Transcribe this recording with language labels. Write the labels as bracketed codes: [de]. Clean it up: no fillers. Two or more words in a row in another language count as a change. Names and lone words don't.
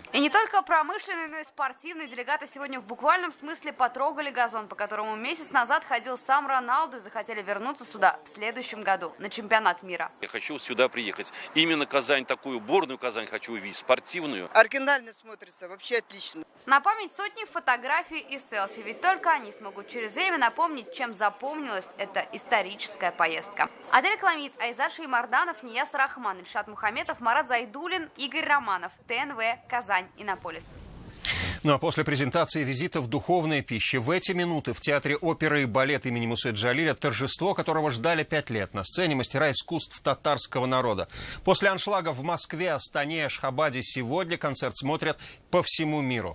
[ru] И не только промышленные, но и спортивные делегаты сегодня в буквальном смысле потрогали газон, по которому месяц назад ходил сам Роналду, и захотели вернуться сюда в следующем году на чемпионат мира. Я хочу сюда приехать. Именно Казань, такую борную Казань хочу увидеть, спортивную. Оригинально смотрится, вообще отлично. На память сотни фотографий и селфи, ведь только они смогут через время напомнить, чем запомнилась эта историческая поездка. Адель Кламиц, Айзар Шеймарданов, Нияз Рахман, Ильшат Мухаметов, Марат Зайдуллин, Игорь Романов, ТНВ, Казань, Иннополис. Ну а после презентации визита в духовные пищи в эти минуты в Театре оперы и балета имени Мусы Джалиля торжество, которого ждали 5 лет, на сцене мастера искусств татарского народа. После аншлагов в Москве, Астане, Ашхабаде сегодня концерт смотрят по всему миру.